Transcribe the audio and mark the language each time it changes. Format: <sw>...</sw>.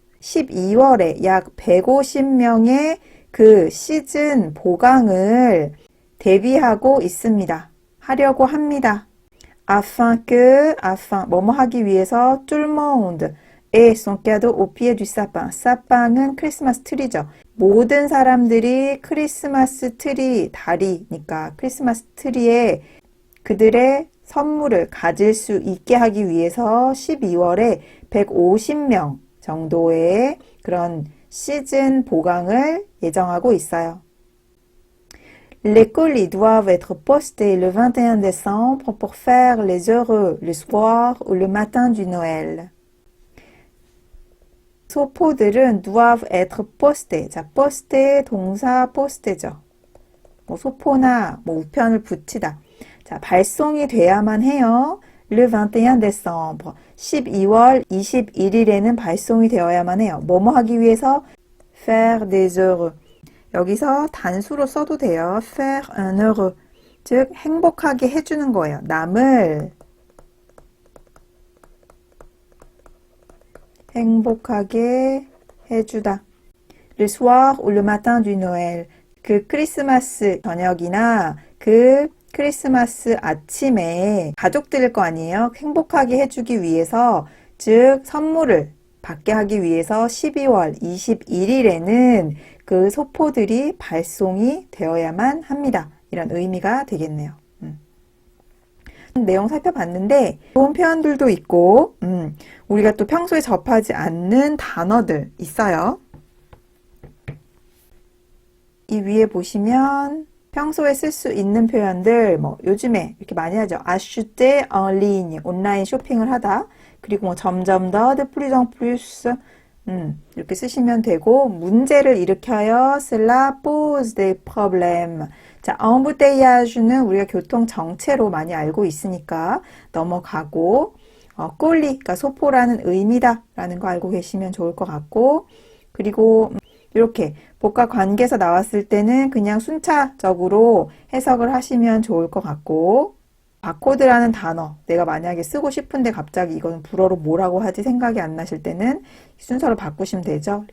<ko>12월에 약 150명의 그 시즌 보강을 대비하고 있습니다. 하려고 합니다.</ko> <fr>afin</fr> <ko>뭐뭐 하기 위해서</ko> <fr>tout le monde ait son cadeau au pied du sapin.</fr> <ko>sapin은 크리스마스 트리죠. 모든 사람들이 크리스마스 트리 다리니까 크리스마스 트리에 그들의 선물을 가질 수 있게 하기 위해서 12월에 150명 정도의 그런 시즌 보강을 예정하고 있어요.</ko> <fr>Les colis doivent être postés le 21 décembre pour faire les heureux le soir ou le matin du Noël.</fr> <ko>소포들은</ko> <fr>doivent être postés.</fr> <ko>자, poster 동사 poster죠. 뭐 소포나 뭐 우편을 붙이다. 자, 발송이 돼야만 해요.</ko> <fr>Le 21 décembre.</fr> <ko>12월 21일에는 발송이 되어야만 해요. 뭐뭐 하기 위해서?</ko> <fr>Faire des heureux.</fr> <ko>여기서 단수로 써도 돼요.</ko> <fr>faire un heureux.</fr> <ko>즉, 행복하게 해주는 거예요. 남을 행복하게 해주다.</ko> <fr>Le soir ou le matin du Noël.</fr> <ko>그 크리스마스 저녁이나 그 크리스마스 아침에 가족들일 거 아니에요. 행복하게 해주기 위해서, 즉 선물을 받게 하기 위해서 12월 21일에는 그 소포들이 발송이 되어야만 합니다. 이런 의미가 되겠네요. 내용 살펴봤는데 좋은 표현들도 있고 우리가 또 평소에 접하지 않는 단어들 있어요. 이 위에 보시면 평소에 쓸 수 있는 표현들, 뭐 요즘에 이렇게 많이 하죠.</ko> <fr>acheter en ligne,</fr> <ko>온라인 쇼핑을 하다. 그리고 뭐 점점 더,</ko> <fr>de plus en plus,</fr> <ko>이렇게 쓰시면 되고, 문제를 일으켜요.</ko> <fr>cela pose des problèmes.</fr> <ko>자, embouteillage는 우리가 교통 정체로 많이 알고 있으니까 넘어가고, 꼴리, 그러니까 소포라는 의미다 라는 거 알고 계시면 좋을 것 같고, 그리고 이렇게 복과 관계에서 나왔을 때는 그냥 순차적으로 해석을 하시면 좋을 것 같고, 바코드라는 단어 내가 만약에 쓰고 싶은데 갑자기 이거는 불어로 뭐라고 하지 생각이 안 나실 때는 순서를 바꾸시면 되죠.</ko>